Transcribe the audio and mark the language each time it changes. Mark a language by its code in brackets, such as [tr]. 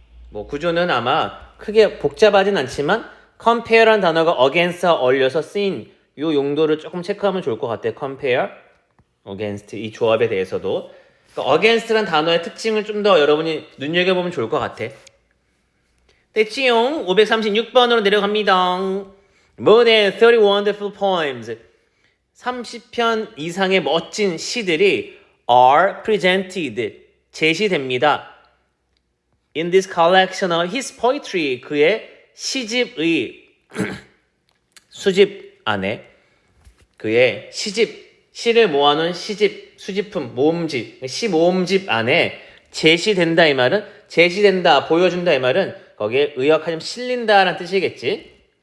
[ko] 뭐 구조는 아마 크게 복잡하진 않지만 compare란 단어가 against와 어울려서 쓰인 이 용도를 조금 체크하면 좋을 것 같아요. compare, against 이 조합에 대해서도 그러니까 against란 단어의 특징을 좀 더 여러분이 눈여겨보면 좋을 것 같아. 됐지요? 536번으로 내려갑니다. [en] More than 30 wonderful poems. [ko] 30편 이상의 멋진 시들이 [en] are presented. [ko] 제시됩니다. [en] In this collection of his poetry. [ko] 그의 시집의 수집 안에 그의 시를 모아놓은 시집, 수집품, 모음집, 시모음집 안에 제시된다 이 말은 제시된다, 보여준다 이 말은 거기에 의역하면 실린다라는 뜻이겠지.